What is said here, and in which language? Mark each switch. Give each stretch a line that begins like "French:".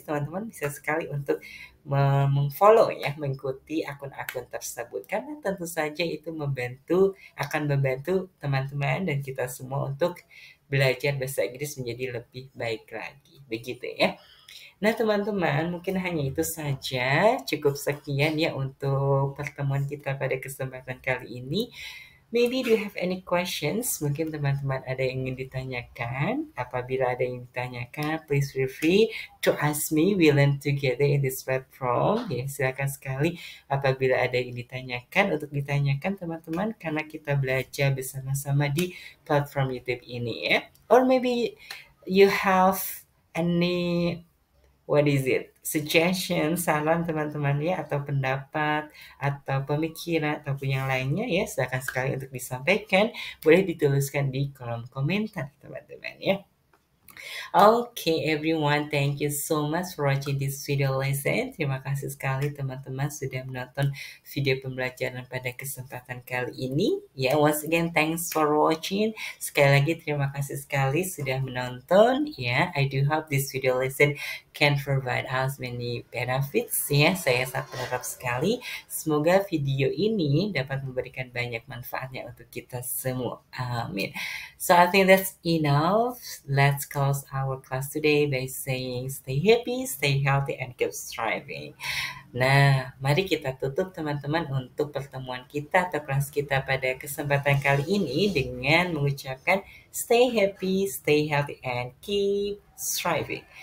Indonesian: Teman-teman bisa sekali untuk mengfollow ya, mengikuti akun-akun tersebut karena tentu saja itu akan membantu teman-teman dan kita semua untuk belajar bahasa Inggris menjadi lebih baik lagi. Begitu ya. Nah, teman-teman, mungkin hanya itu saja. Cukup sekian ya untuk pertemuan kita pada kesempatan kali ini.
English: Maybe do you have any questions?
Indonesian: Mungkin teman-teman ada yang ingin ditanyakan. Apabila ada yang ditanyakan,
English: please feel free to ask me. We learn together in this platform.
Indonesian: Ya, silakan sekali apabila ada yang ditanyakan untuk ditanyakan teman-teman karena kita belajar bersama-sama di platform YouTube ini ya.
English: Or maybe you have any what is it?
Indonesian: Suggestion, saran teman-teman ya, atau pendapat, atau pemikiran, ataupun yang lainnya ya, silakan sekali untuk disampaikan. Boleh dituliskan di kolom komentar teman-teman ya.
English: Okay, everyone, thank you so much for watching this video lesson.
Indonesian: Terima kasih sekali teman-teman sudah menonton video pembelajaran pada kesempatan kali ini.
English: Ya, once again, thanks for watching.
Indonesian: Sekali lagi terima kasih sekali sudah menonton.
English: Ya, I do hope this video lesson can provide us many benefits.
Indonesian: Ya, saya sangat berharap sekali. Semoga video ini dapat memberikan banyak manfaatnya untuk kita semua.
English: Amin. So I think that's enough. Let's close our class today by saying stay happy, stay healthy, and keep striving.
Indonesian: Nah, mari kita tutup teman-teman untuk pertemuan kita atau kelas kita pada kesempatan kali ini dengan mengucapkan
English: stay happy, stay healthy, and keep striving.